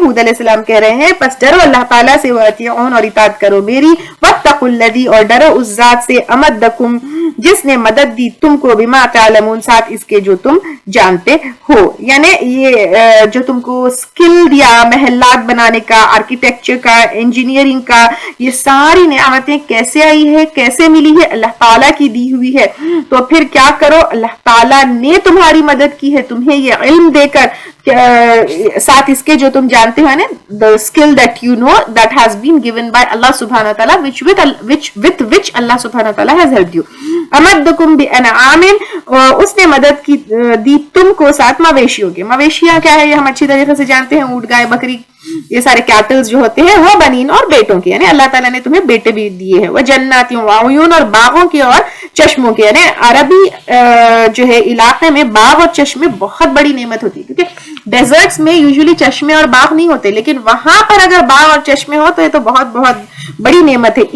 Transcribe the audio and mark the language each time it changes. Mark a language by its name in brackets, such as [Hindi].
[Hindi] हूद अलैहिस्सलाम कह रहे हैं, पस डरो अल्लाह ताला से, वअतिऊन, और इताअत करो मेरी, वत्तकुल्लज़ी, और डरो उस जात से, अमद्दकुम, जिसने मदद दी तुमको, [Arabic] बिमा तालमून, [Hindi] साथ इसके जो तुम जानते हो। यानी ये जो तुमको स्किल दिया महल्लात बनाने का, आर्किटेक्चर का, इंजीनियरिंग का, ये सारी नियामतें कैसे आई है, कैसे मिली है? अल्लाह ताला की दी हुई है। तो फिर क्या करो, अल्लाह ताला ने तुम्हारी मदद की है, तुम्हें ये इल्म देकर, साथ इसके जो तुम जानते हो ना, [English] the skill that you know that has been given by Allah subhanahu wa ta'ala, with which Allah subhanahu wa ta'ala has helped you. [Arabic] अमद्दकुम बिअनआमिन, [Hindi] उसने मदद की दी तुमको साथ मवेशियों के। मवेशियां क्या है ये हम अच्छी तरीके से जानते हैं, ऊंट, गाय, बकरी, ये सारे कैटल्स जो होते हैं, वो बनीन, और बेटों के, यानी अल्लाह ताला ने तुम्हें बेटे भी दिए हैं। वो जन्नातियों वाउयून, और बागों के और चश्मों के, यानी अरबी जो है इलाके में बाग और चश्मे बहुत बड़ी नेमत होती है, क्योंकि डेजर्ट्स में यूजुअली चश्मे और बाग नहीं होते, लेकिन वहां पर अगर बाग और चश्मे हो तो ये तो बहुत बहुत बड़ी नेमत है।